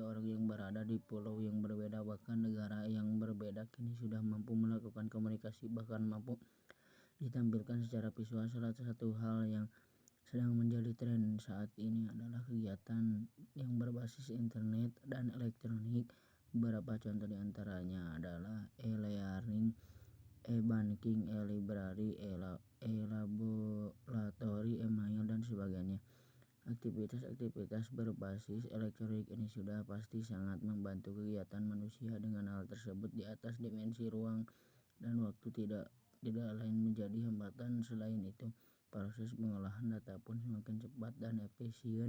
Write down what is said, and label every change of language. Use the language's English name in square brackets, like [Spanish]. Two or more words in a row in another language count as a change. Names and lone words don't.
[Indonesian] Orang yang berada di pulau yang berbeda, bahkan negara yang berbeda, kini sudah mampu melakukan komunikasi, bahkan mampu ditampilkan secara visual. Salah satu hal yang sedang menjadi tren saat ini adalah kegiatan yang berbasis internet dan elektronik. Beberapa contoh diantaranya adalah [English] e-learning, e-banking, e-library, e-laboratori, e-mail, [Indonesian] dan sebagainya. Aktivitas-aktivitas berbasis elektronik ini sudah pasti sangat membantu kegiatan manusia. Dengan hal tersebut, di atas dimensi ruang dan waktu tidak lain menjadi hambatan. Selain itu, proses pengolahan data pun semakin cepat dan efisien.